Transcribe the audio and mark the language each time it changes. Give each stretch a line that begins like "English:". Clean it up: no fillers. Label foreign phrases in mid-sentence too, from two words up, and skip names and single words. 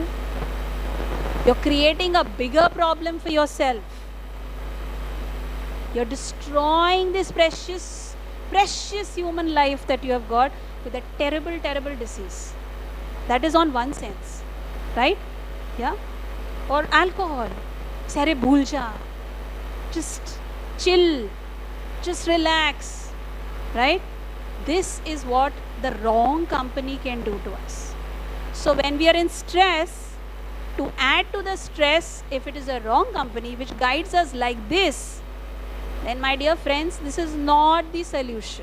English: You're creating a bigger problem for yourself. You're destroying this precious human life that you have got with a terrible, terrible disease. That is on one sense. Right? Yeah? Or alcohol.
Hindi: सारे भूल जा.
English: Just chill. Just relax. Right? This is what the wrong company can do to us. So when we are in stress, to add to the stress, if it is a wrong company which guides us like this, then my dear friends, this is not the solution.